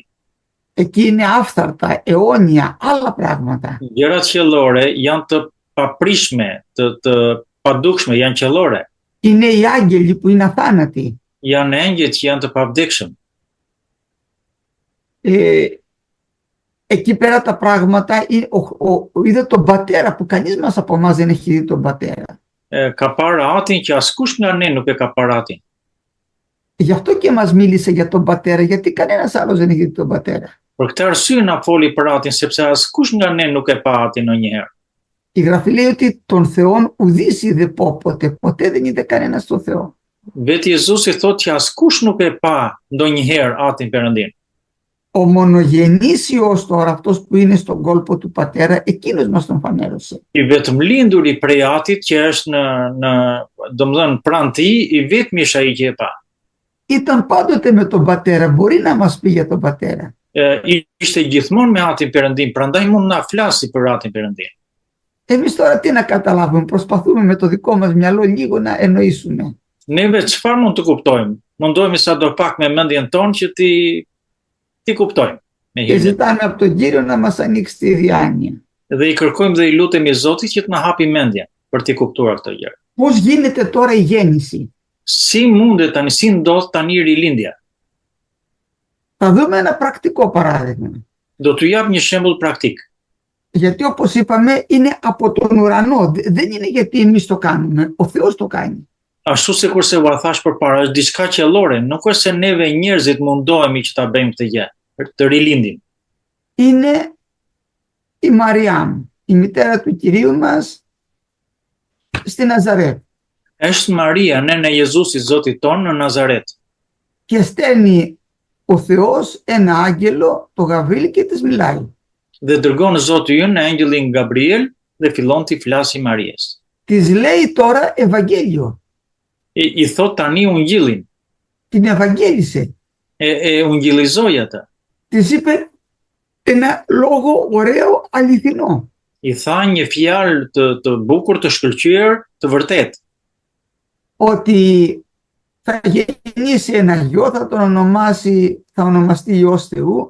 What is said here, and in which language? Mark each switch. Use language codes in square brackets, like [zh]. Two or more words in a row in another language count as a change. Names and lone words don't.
[el] Εκεί είναι άφθαρτα, αιώνια, άλλα πράγματα. [sq] Gjërat qiellore janë të paprishme, të padukshme, janë qiellore. [el] είναι οι άγγελοι που είναι αθάνατοι. [sq] Janë engjëjt që janë të pavdekshëm. [el] Εκεί πέρα τα πράγματα, είδε τον πατέρα που κανείς μας από εμάς δεν έχει δει τον πατέρα. [sq] Ka parë atin që askush nga ne nuk e ka parë atin. [el] Γι' αυτό και μας μίλησε για τον πατέρα, γιατί κανένας άλλος δεν έχει δει τον πατέρα. [sq] Për këtë arsye na foli për atin, sepse askush nga ne nuk e pa atin ndonjëherë. [el] Η Γραφή λέει ότι τον Θεόν ουδής είδε ποτέ δεν είδε κανένας τον Θεό. [sq] Vetë Jezusi thotë që askush nuk e pa ndonjëherë atin Perëndin. [el] Ο μονογενής Υιός τώρα, αυτός που είναι στον κόλπο του πατέρα, εκείνος μας τον φανέρωσε. [sq] I vetëm linduri prej atit që është në domethënë pranë tij, i vetmi është ai që e pa. [el] Ήταν πάντοτε με τον πατέρα, μπορεί να μας πει για τον πατέρα. [sq] Ishte gjithmonë me atin Perëndin, prandaj mund na flasi për atin Perëndin. [el] Εμείς τώρα τι να καταλάβουμε, προσπαθούμε με το δικό μας μυαλό λίγο να εννοήσουμε. [sq] Neve çfarë mund të kuptojmë? Mundohemi sadopak me mendjen tonë që ti kuptojmë. [el] Και ζητάμε από τον Κύριο να μας ανοίξει τη διάνοια. [sq] Dhe i kërkojmë dhe i lutemi Zotit që të na hapi mendjen për të kuptuar këtë gjë. [el] Πώς γίνεται τώρα η γέννηση? [sq] Si mundet tani, si ndodh tani rilindja? [el] Θα δούμε ένα πρακτικό παράδειγμα. [sq] Do t'ju jap një shembull praktik. [el] Γιατί όπως είπαμε είναι από τον ουρανό, δεν είναι γιατί εμείς το κάνουμε, ο Θεός το κάνει. [sq] Ashtu sikur se u thash përpara, është diçka qellore, nuk është se neve njerëzit mundohemi që ta bëjmë këtë gjë, të rilindin. [el] Είναι η Μαριάμ, η μητέρα του Κυρίου μας στη Ναζαρέτ. [sq] Është Maria, nëna e Jezusit Zotit ton në Nazaret. [el] Και στέλνει ο Θεός ένα άγγελο, το Γαβρίλ, και της μιλάει. [sq] Dhe dërgon Zoti ynë angjëllin Gabriel dhe fillon t'i flasi Marias. [el] Της λέει τώρα Ευαγγέλιο. [sq] I thot tani ungjillin. [el] Την Ευαγγέλισε. [sq] Ungjillizoi atë. [el] Της είπε ένα λόγο ωραίο, αληθινό. [sq] I tha një fjalë të bukur, të shkëlqyer, të vërtet. [el] Ότι θα γεννήσει ένα γιο, θα ονομαστεί Υιός Θεού.